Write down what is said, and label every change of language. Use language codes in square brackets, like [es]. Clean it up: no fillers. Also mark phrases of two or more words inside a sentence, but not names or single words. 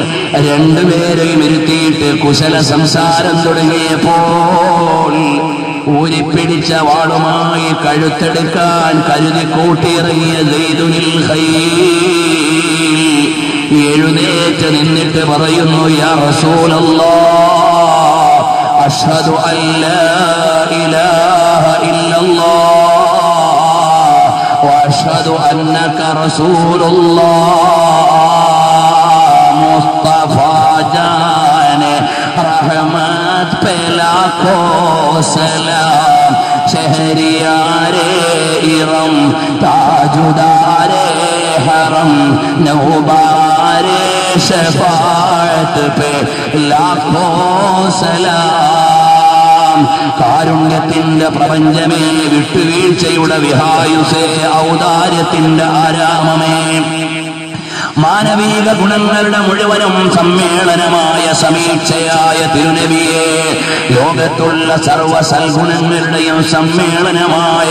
[ml] 2 പേരെയും ഇരുത്തിയിട്ട് കുശല സംസാരം തുടങ്ങിയപ്പോൾ ഊരിപ്പിടിച്ച വാളുമായി കഴുത്തെടുക്കാൻ കരുതി കൂട്ടിയിറങ്ങിയ സയ്യിദുൽ ഖൈൽ എഴുന്നേറ്റ് നിന്നിട്ട് പറയുന്നു, [ar] يا رسول الله, أشهد أن لا إله إلا الله وأشهد أنك رسول الله. [ur] مصطفی جان رحمت پے لاکھوں سلام، شہریار ارم تاجدار حرم، نوبہار شفاعت پے لاکھوں سلام. [ml] കാരുണ്യത്തിന്റെ പ്രപഞ്ചമേ, വിട്ടുവീഴ്ചയുടെ വിഹായുസേ, ഔദാര്യത്തിന്റെ ആരാമമേ, മാനവിക ഗുണങ്ങളുടെ മുഴുവനും സമ്മേളനമായ സമീക്ഷയായ തിരുനബിയെ, ലോകത്തുള്ള സർവ്വ സൽഗുണങ്ങളുടെയും സമ്മേളനമായ